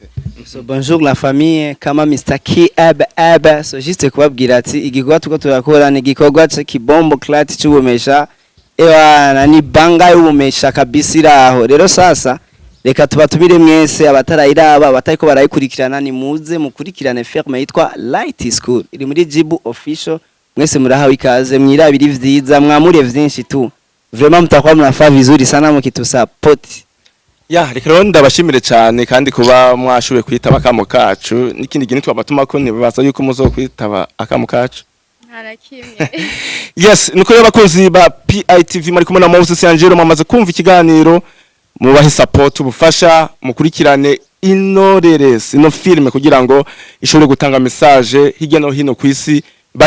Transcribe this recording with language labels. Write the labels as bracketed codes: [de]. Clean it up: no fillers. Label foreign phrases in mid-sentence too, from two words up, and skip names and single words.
[rn] So [fr] bonjour la famille, [rn] kama Mr. K so juste kubabwira ati igikorwa tuko turakora ni igikorwa cy'ikibombo clat cy'ubumesha ni banga y'ubumesha kabisa iraho. Rero sasa reka tubatumire mwese abatarayiraba abatariko barayikurikirana, ni muze mukurikirane filme yitwa Light School iri muri Jibu official. Mwese murahawe ikaze, mwirabira ivyiza, mwamure vyinshi tu, vraiment [sw] mutakuwa mnafaa vizuri sana mukitusupport. [rn] Reka rero ndabashimire cyane kandi kuba mwashoboye kwitaba akamo kacu. N'ikindi gihe twabatuma ko nibaza yuko muzokwitaba akamo kacu. Harakimye. Yes, nuko rero bakunzi ba PITV muri kumwe na Moses Angelo, mwamaze kumva ikiganiro, mubahe support ubufasha, mukurikirane ino filme kugira ngo ishobore gutanga message hirya no hino kwisi bayibone.